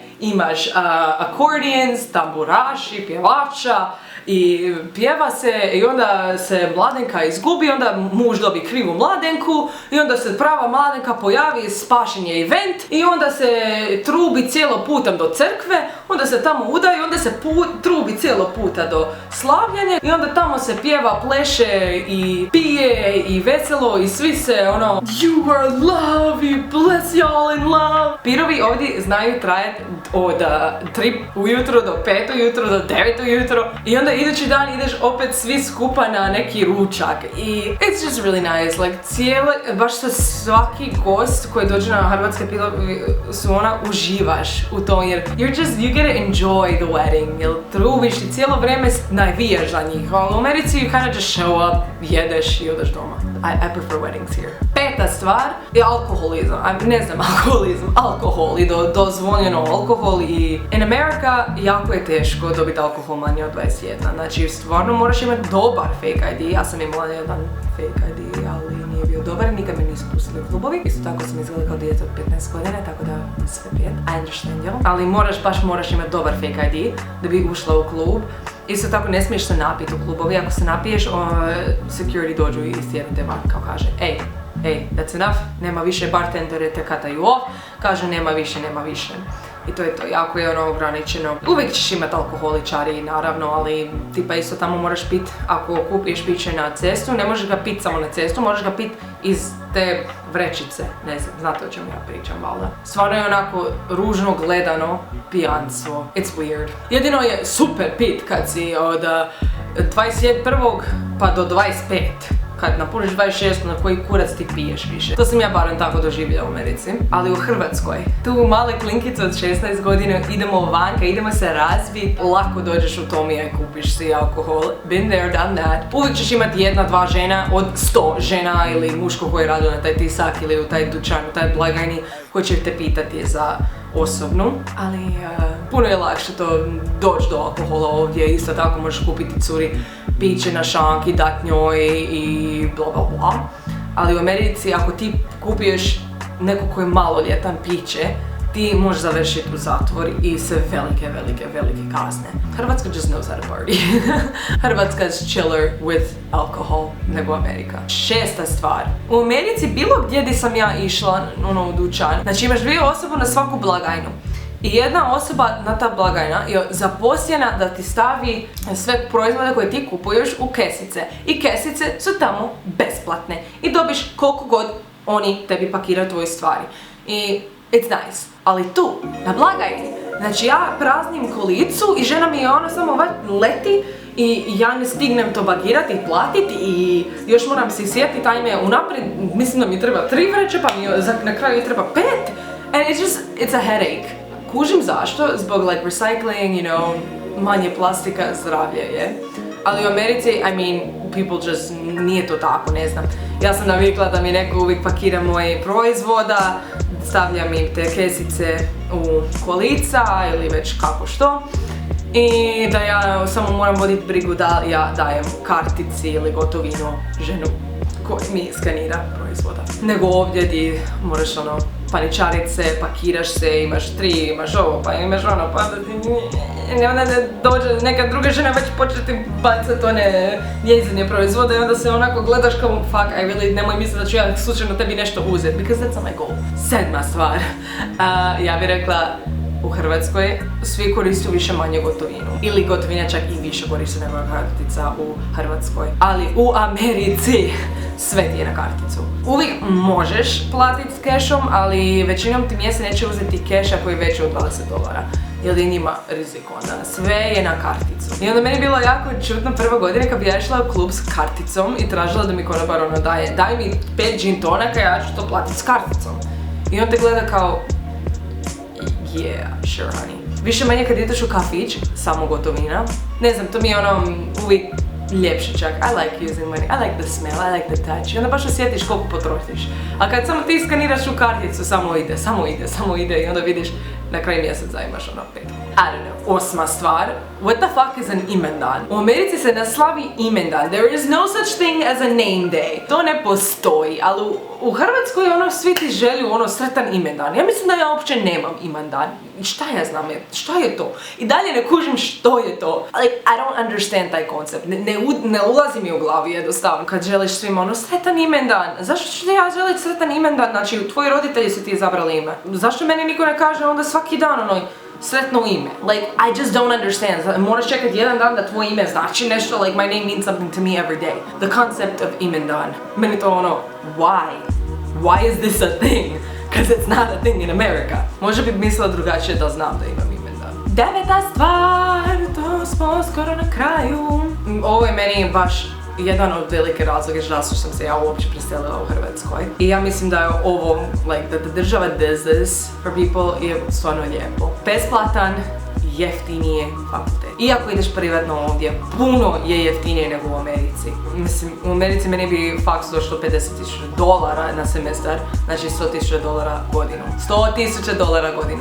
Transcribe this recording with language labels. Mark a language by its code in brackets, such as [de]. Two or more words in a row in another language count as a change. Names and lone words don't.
[hr] Imaš accordions, tamburaši, pjevača i pjeva se i onda se mladenka izgubi, onda muž dobi krivu mladenku i onda se prava mladenka pojavi, spašen je event i onda se trubi cijelo putem do crkve, onda se tamo uda i onda se trubi cijelo puta do slavljanja i onda tamo se pjeva, pleše i pije i veselo i svi se [en] you are love, you bless y'all in love. [hr] Pirovi ovdje znaju trajati od 3 ujutro do 5 ujutro do 9 ujutro i onda idući dan ideš opet svi skupa na neki ručak i [en] it's just really nice, like [hr] baš svaki gost koji dođe na hrvatske su uživaš u tom jer [en] you get to enjoy the wedding, [hr] jer trubiš i cijelo vrijeme navijaš za njih, ali u Americi [en] you kind of just show up, [hr] jedeš i odeš doma. [en] I prefer weddings here. [hr] Peta stvar je alkoholizam, alkohol i dozvoljeno alkohol i [en] in America [hr] jako je teško dobiti alkohol manje od 21, znači stvarno moraš imati dobar [en] fake ID, [hr] ja sam imala jedan [en] fake ID, [hr] ali nije bio dobar i nikad me nisu pustili u klubovi. Isto tako sam izgledala kao dijete od 15 godina, tako da sve pijet, [en] I understand you. [hr] Ali moraš imati dobar [en] fake ID [hr] da bi ušla u klub. Isto tako ne smiješ se napiti u klubovi, ako se napiješ, security dođu i istjerate van, kao kaže, [en] ej, that's enough, [hr] nema više, bartendere te kataju off, kaže nema više. I to je to, jako je ograničeno. Uvijek ćeš imati alkoholičari, naravno, ali tipa isto tamo moraš pit, ako kupiješ piće na cestu, ne možeš ga pit samo na cestu, možeš ga pit iz te vrećice, ne znam, znate o čemu ja pričam, valjda. Stvarno je onako ružno gledano pijanstvo, [en] it's weird. [hr] Jedino je super pit kad si od 21. pa do 25. Kad napuniš 26, na koji kurac ti piješ više. To sam ja barem tako doživjela u Americi. Ali u Hrvatskoj, tu male klinkice od 16 godina, idemo vanka, idemo se razbiti, lako dođeš u Tomija i kupiš si alkohol. [en] Been there, done that. [hr] Uvijek ćeš imati 1-2 žena od 100 žena ili muško koji radi na taj tisak ili u taj dućan, u taj blagajni koji će te pitati za osobnu, ali puno je lakše to doći do alkohola ovdje, isto tako možeš kupiti curi piće na šanki, dat njoj i bla bla bla. Ali u Americi ako ti kupiješ neko koji je maloljetan piće, ti možeš završiti u zatvor i se velike kazne. [en] Hrvatska just knows how to party. Hrvatska is chiller with alcohol [hr] nego Amerika. Šesta stvar. U Americi bilo gdje sam ja išla u dućan, znači imaš 2 osobe na svaku blagajnu. I jedna osoba na ta blagajna je zaposlena da ti stavi sve proizvode koje ti kupuješ u kesice. I kesice su tamo besplatne. I dobiš koliko god oni tebi pakiraju tvoje stvari. [en] I it's nice. [hr] Ali tu, na blagajni, znači ja praznim kolicu i žena mi je samo leti i ja ne stignem to bagirati i platiti i još moram se sjetiti, ajme unaprijed, mislim da mi treba 3 vreće pa mi na kraju treba 5. [en] And it's a headache. [hr] Kužim zašto, zbog [en] like recycling, [hr] manje plastika, zdravlje je. Ali u Americi, [en] people just, [hr] nije to tako, ne znam. Ja sam navikla da mi neko uvijek pakira moje proizvoda, stavljam im te kesice u kolica ili već kako što. I da ja samo moram voditi brigu da ja dajem kartici ili gotovinu ženu koji mi skanira proizvoda. Nego ovdje di moraš paničarit se, pakiraš se, imaš 3, imaš ovo, pa imaš ono, pa onda dođe neka druga žena već početi bacati one njezine proizvode i onda se onako gledaš kao fuck, nemoj misliti da ću ja slučajno tebi nešto uzeti, [en] because that's my goal. [hr] 7. stvar, ja bih rekla, u Hrvatskoj svi koriste više manje gotovinu. Ili gotovina čak i više koriste nego kartica u Hrvatskoj. Ali u Americi sve ti je na karticu. Uvijek možeš platiti s kešom, ali većinom ti mjese neće uzeti keša koji je veći od $20. Jer je njima rizik onda. Sve je na karticu. I onda meni je bilo jako čudno prva godina kad bi ja išla u klub s karticom i tražila da mi konobar daj mi 5 gin tonaka, ja ću to platiti s karticom. I on te gleda kao [en] yeah, sure honey. [hr] Više manje kad ideš u kafić, samo gotovina. Ne znam, to mi je uvijek ljepše čak. [en] I like using money, I like the smell, I like the touch. [hr] I onda baš osjetiš koliko potrošiš. A kad samo ti skaniraš u karticu, samo ide i onda vidiš na kraju mjeseca imaš 5. [en] I don't know. 8. stvar. What the fuck is an imendan? [hr] U Americi se ne slavi imendan. [en] There is no such thing as a name day. [hr] To ne postoji, ali u Hrvatskoj svi ti želju sretan imendan. Ja mislim da ja uopće nemam imendan. Šta ja znam, šta je to? I dalje ne kužim što je to. [en] Like, I don't understand [hr] taj koncept. Ne ulazi mi u glavi jednostavno. Kad želiš svima sretan imendan. Zašto ću ja želiti sretan imendan? Znači, tvoji roditelji su ti izabrali ime. Zašto meni niko ne kaže onda svaki dan sretno ime? [en] Like, I just don't understand. [hr] Moraš čekati jedan dan da tvoje ime znači nešto, [en] like my name means something to me every day. The concept of imendan. [hr] Meni to [en] why? Why is this a thing? Because it's not a thing in America. [hr] Možda bi mislila drugačije da znam da imam imendan. Deveta stvar, to smo skoro na kraju. Ovo je meni baš jedan od velike razloga zašto sam se ja uopće preselila u Hrvatskoj. I ja mislim da je ovo, like, da država [en] does this for people [hr] je stvarno lijepo. Besplatan, jeftinije fakultet. Iako ideš privatno ovdje, puno je jeftinije nego u Americi. Mislim, u Americi meni bi faks došlo $50,000 na semestar, znači $100,000 godinu. $100,000 godinu.